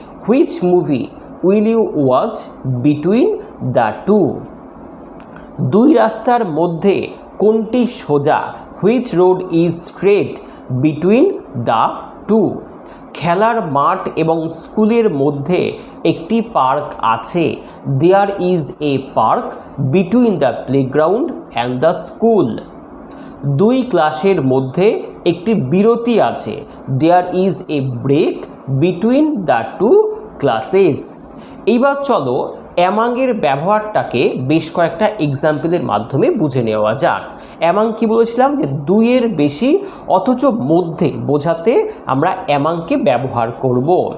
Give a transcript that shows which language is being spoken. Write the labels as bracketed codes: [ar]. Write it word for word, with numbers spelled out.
[en] Which movie will you watch between the two. [bn] দুই রাস্তার মধ্যে কোনটি সোজা। [en] Which road is straight between the two? [bn] খেলার মাঠ এবং স্কুলের মধ্যে একটি পার্ক আছে। [en] There is a park between the playground and the school. [bn] দুই ক্লাসের মধ্যে একটি বিরতি আছে। [en] There is a break between the two classes. [bn] এইবার চলো অ্যামাংয়ের ব্যবহারটাকে বেশ কয়েকটা এক্সাম্পলের মাধ্যমে বুঝে নেওয়া যাক। অ্যামাং কী বলেছিলাম যে দুইয়ের বেশি অথচ মধ্যে বোঝাতে আমরা অ্যামাংকে ব্যবহার করব।